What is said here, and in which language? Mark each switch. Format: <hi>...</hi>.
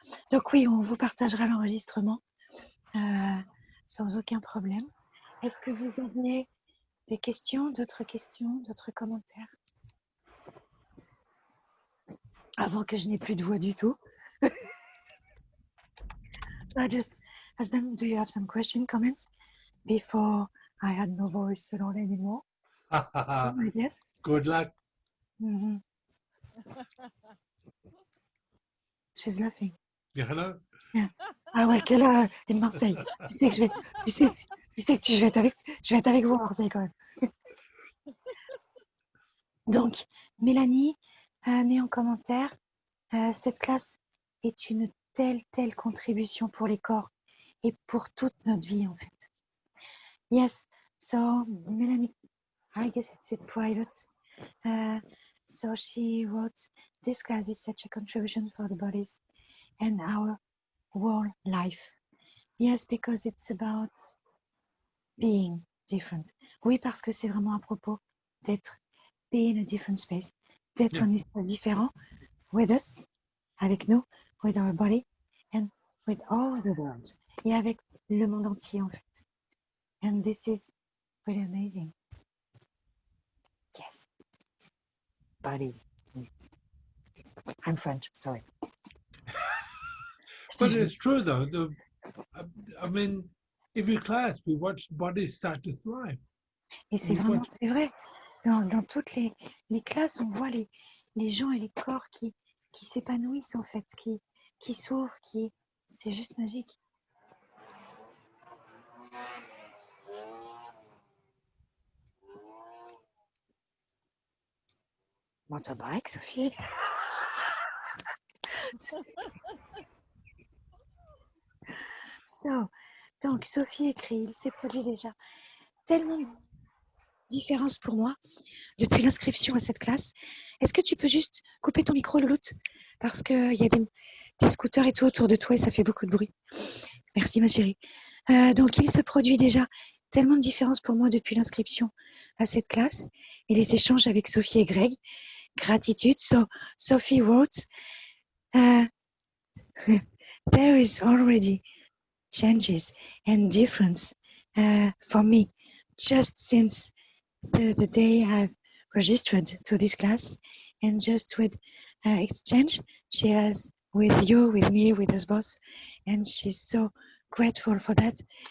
<fr>Donc oui, on vous partagera l'enregistrement sans aucun problème. Est-ce que vous avez des questions, d'autres commentaires? Avant que je n'ai plus de voix du tout.</fr> <en>I just ask them, do you have some question, comments? Before I had no voice at all anymore. I guess. Good luck. Mm-hmm. She's laughing. Yeah, hello.</en> <fr>Yeah. Ah ouais, quelle heure in Marseille. Tu sais que je vais être avec vous à Marseille quand même. Donc, Mélanie met en commentaire, cette classe est une telle contribution pour les corps et pour toute notre vie en fait.</fr> <en>Yes, so Mélanie, I guess it's private. So she wrote, this class is such a contribution for the bodies and our whole life. Yes, because it's about being different.</en> <fr>Oui, parce que c'est vraiment à propos d'être</fr> <en>be in a different space,</en> <fr>d'être</fr> <en>Yeah.</en> <fr>un espace différent</fr> <en>with us,</en> <fr>avec nous,</fr> <en>with our body and with all the world.</en> <fr>Et avec le monde entier en fait.</fr> <en>And this is really amazing. Yes. Body. I'm French, sorry. But it's true though. I mean, every class we watch bodies start to thrive.</en> <fr>Et c'est Oui, vraiment, ouais. c'est vrai. Dans toutes les classes, on voit les gens et les corps qui s'épanouissent en fait, qui s'ouvrent, c'est juste magique.</fr> <en>Motorbike, Sophie.</en> <fr>Donc, Sophie écrit, il s'est produit déjà tellement de différence pour moi depuis l'inscription à cette classe. Est-ce que tu peux juste couper ton micro, Louloute? Parce qu'il y a des scooters et tout autour de toi et ça fait beaucoup de bruit. Merci, ma chérie. Donc, il se produit déjà tellement de différence pour moi depuis l'inscription à cette classe et les échanges avec Sophie et Greg. Gratitude.</fr> <en>So, Sophie wrote, there is already changes and difference for me just since the day I've registered to this class, and just with exchange she has with you, with me, with us both, and she's so grateful for that.</en>